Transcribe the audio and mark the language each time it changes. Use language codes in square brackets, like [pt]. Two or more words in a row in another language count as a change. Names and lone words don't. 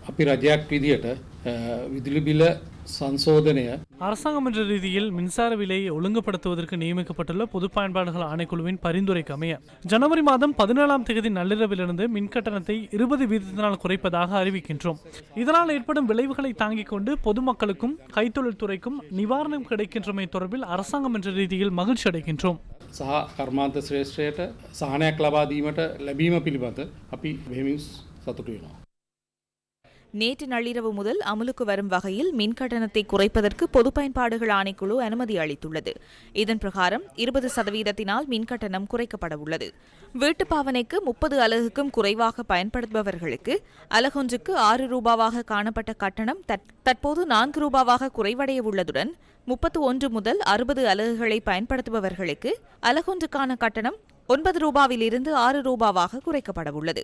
[si] අපි රජයක් විදියට විදුලි බිල සංශෝධනය [ta] அரசாங்கம் என்ற ரீதியில் மின்சார விலையை ஒழுங்குபடுத்துவதற்கு நியமிக்கப்பட்டுள்ள பொது பயன்பாடுகள் ஆணைக்குழுவின் பரிந்துரைக்கு அமைய ஜனவரி மாதம் 17ஆம் தேதி நள்ளிரவிலிருந்து மின் கட்டணத்தை 20 வீதத்தினால் குறைப்பதாக அறிவிக்கின்றோம். இதனால் ஏற்படும் விளைவுகளை தாங்கிக் கொண்டு பொதுமக்களுக்கும் கைத்தொழில் துறைக்கும் நிவாரணம் கிடைக்கின்றமை தொடர்பில் அரசாங்கம் என்ற ரீதியில் மகிழ்ச்சி அடைகின்றோம். [si] සහ කර්මාන්ත ශ්‍රේෂ්ඨයට සහනයක් ලබා දීමට ලැබීම පිළිබඳ අපි බෙහෙවින් සතුටු වෙනවා. [ta] நேற்று நள்ளிரவு முதல் அமலுக்கு வரும் வகையில் மின் கட்டணத்தை குறைப்பதற்கு பொது பயன்பாடுகள் ஆணைக்குழு அனுமதி அளித்துள்ளது. இதன் பிரகாரம் 20% மின் கட்டணம் குறைக்கப்பட உள்ளது. வீட்டுப் பாவனைக்கு 30 அலகுக்கும் குறைவாக பயன்படுத்துபவர்களுக்கு அலகொன்றுக்கு 6 ரூபாவாக காணப்பட்ட கட்டணம் தற்போது 4 ரூபாவாக குறைவடைய உள்ளதுடன் 31 முதல் 60 அலகுகளை பயன்படுத்துபவர்களுக்கு அலகொன்றுக்கான கட்டணம் 9 ரூபாவிலிருந்து 6 ரூபாவாக குறைக்கப்பட உள்ளது.